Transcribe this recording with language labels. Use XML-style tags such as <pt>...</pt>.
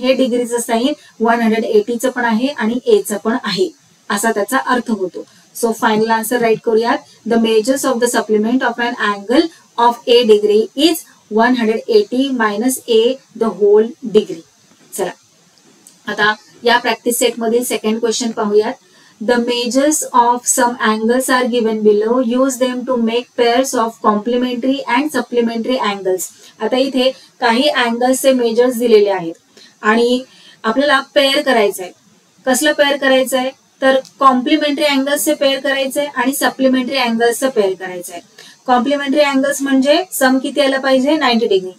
<mr>हे डिग्रीचं साइन 180चं पण आहे आणि a चं पण आहे, असा त्याचा अर्थ होतो.</mr> <en>So final answer write करूयात. The measures of the supplement of an angle of a degree is 180 minus a the whole degree.</en> <mr>चला आता या प्रॅक्टिस सेट मधील सेकंड क्वेश्चन पाहूयात.</mr> <en>The measures of some angles are given below. Use them to make pairs of complementary and supplementary angles.</en> <mr>आता इथे काही अँगल्सचे measures दिलेले आहेत आणि आपल्याला पेअर करायचं आहे. कसलं पेअर करायचं आहे? तर कॉम्प्लिमेंटरी अँगल्सचे पेअर करायचंय आणि सप्लिमेंटरी अँगल्सचं पेअर करायचंय. कॉम्प्लिमेंटरी अँगल्स म्हणजे सम किती आला पाहिजे 90 डिग्री.</mr>